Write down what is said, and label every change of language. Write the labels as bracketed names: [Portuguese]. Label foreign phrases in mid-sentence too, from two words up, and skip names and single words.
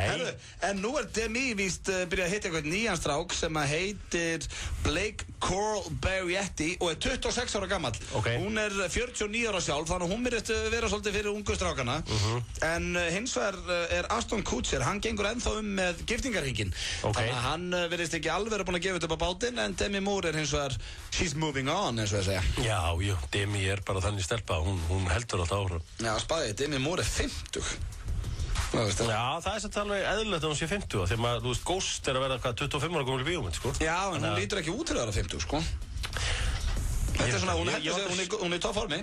[Icelandic] Herðu, en nú Demi víst byrjað að hitta eitthvað nýjan strák sem að heitir Blake Coral Barrietti og er 26 ára gammal. Okay. Hún er 49 ára sjálf, þannig að hún byrjast vera svolítið fyrir ungu strákana. En hins vegar er Ashton Kutcher, hann gengur ennþá með giftingarhringinn. Okay. Þannig að hann virðist ekki alveg búin að gefa upp á bátinn, en Demi Moore er hins vegar [English] she's moving on, [Icelandic] eins og ég segja. Já, Demi er bara þannig stelpa, hún heldur alltaf ára. Já, spæði, Demi Moore er 50. Já, það er satt alveg eðlilegt að hún sé 50 þegar maður, þú veist, Ghost er að vera 25 ára gömul bíómynd, sko. Já, en hún lítur ekki út til að vera 50, sko. Þetta er svona, hún er í toppformi.